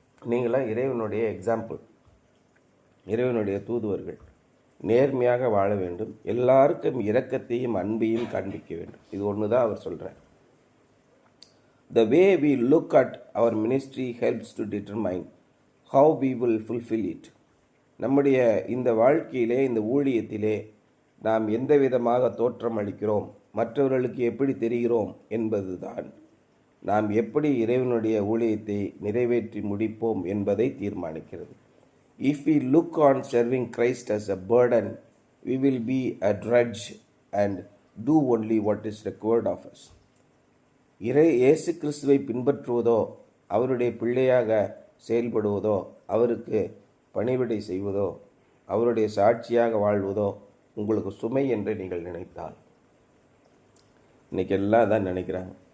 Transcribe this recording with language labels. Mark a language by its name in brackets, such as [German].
[Tamil] நீங்களாம் இறைவனுடைய எக்ஸாம்பிள், இறைவனுடைய தூதுவர்கள். நேர்மையாக வாழ வேண்டும், எல்லாருக்கும் இரக்கத்தையும் அன்பையும் காண்பிக்க வேண்டும். இது ஒன்று தான் அவர் சொல்கிறார். [English] The way we look at our ministry helps to determine how we will fulfill it. [Tamil] நம்முடைய இந்த வாழ்க்கையிலே, இந்த ஊழியத்திலே நாம் எந்த விதமாக தோற்றம் அளிக்கிறோம், மற்றவர்களுக்கு எப்படி தெரிகிறோம் என்பதுதான் நாம் எப்படி இறைவனுடைய ஊழியத்தை நிறைவேற்றி முடிப்போம் என்பதை தீர்மானிக்கிறது. [English] If we look on serving Christ as a burden, we will be a drudge and do only what is required of us. [Tamil] இயேசு கிறிஸ்துவை பின்பற்றுவதோ, அவருடைய பிள்ளையாக செயல்படுவதோ, அவருக்கு பணிவிடை செய்வதோ, அவருடைய சாட்சியாக வாழ்வதோ உங்களுக்கு சுமை என்று நீங்கள் நினைத்தால், இன்றைக்கி எல்லாம் தான் நினைக்கிறாங்க.